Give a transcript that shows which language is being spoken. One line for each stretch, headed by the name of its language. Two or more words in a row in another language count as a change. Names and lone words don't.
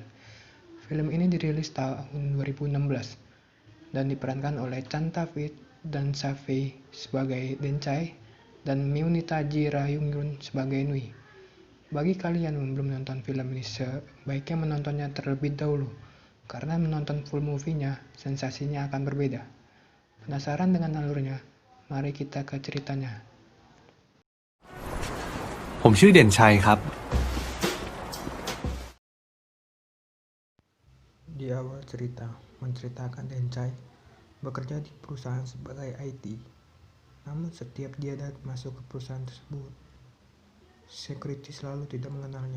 Indonesian: Film ini dirilis tahun 2016 dan diperankan oleh Chan Tavid dan Savy sebagai Dencai dan Meunita Jirayungun sebagai Nui. Bagi kalian yang belum menonton film ini, sebaiknya menontonnya terlebih dahulu, karena menonton
English: full movie-
Indonesian: nya, sensasinya akan berbeda. Penasaran dengan alurnya? Mari kita ke ceritanya.
Thai: ผมชื่อเด่นชัยครับ
Indonesian: Di awal cerita, menceritakan Dencai bekerja di perusahaan sebagai IT. Namun setiap dia masuk ke perusahaan tersebut, security selalu tidak mengenalnya.